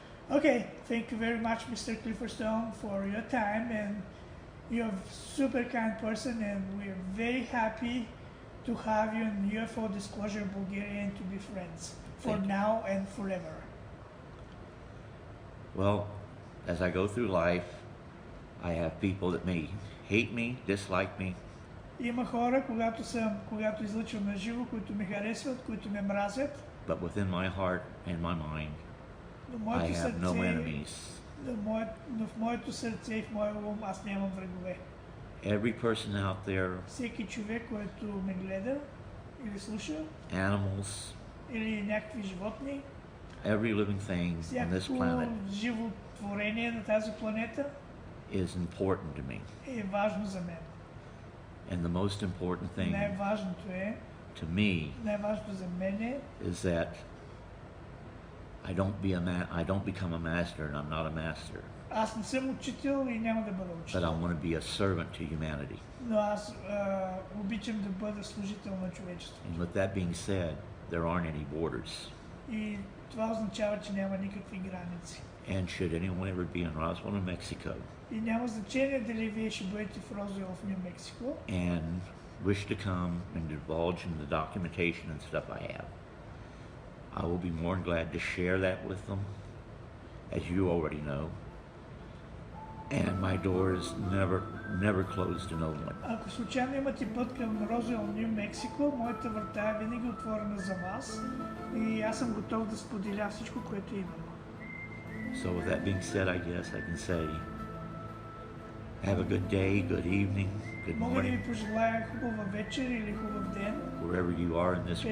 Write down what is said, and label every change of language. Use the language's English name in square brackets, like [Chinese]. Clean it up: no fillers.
[English] Okay, thank you very much, Mr. Clifford Stone, for your time, and you're a super kind person, and we're very happy to have you in UFO Disclosure Bulgaria and to be friends for now and forever. Well, as I go through life, I have people that may hate me, dislike me. [Bulgarian] Има хора, когато излъчвам на живо, които ме харесват, които ме мразят. [English] But within my heart and my mind, I have no enemies. [Bulgarian] Но в моето сърце и в моя ум аз нямам врагове. [English] Every person out there, [Bulgarian] всеки човек, който ме гледа или слуша, [English] animals, [Bulgarian] или някакви животни, [English] every living thing on this planet, [Bulgarian] живо творение на тази планета, [English] is important to me. [Bulgarian] Е важно за мен. [English] And the most important thing [Bulgarian] най-важното е, [English] to me, [Bulgarian] най-важното за мен е, [English] is that I don't become a master, and I'm not a master. [Bulgarian] Аз не съм учител и няма да бъда учител. [English] But I want to be a servant to humanity. [Bulgarian] Но аз обичам да бъда служител на човечеството. [English] And with that being said, there aren't any borders. [Bulgarian] И това означава, че няма никакви граници. [English] And should anyone ever be in Roswell, New Mexico, [Bulgarian] и няма значение дали вие ще бъдете в Розуел в Ню Мексико, [English] and wish to come and divulge in the documentation and stuff I have, I will be more than glad to share that with them, as you already know. And my door is never closed to no one. [Bulgarian] Ако случайно имате път към Розуел, Ню Мексико, моята врата е винаги отворена за вас и аз съм готов да споделя всичко, което имам. [English] So with that being said, I guess I can say, have a good day, good evening, good [Bulgarian] Мога да ви [English] morning, [Bulgarian] пожелая хубава вечер или хубав ден, [English] wherever you are in this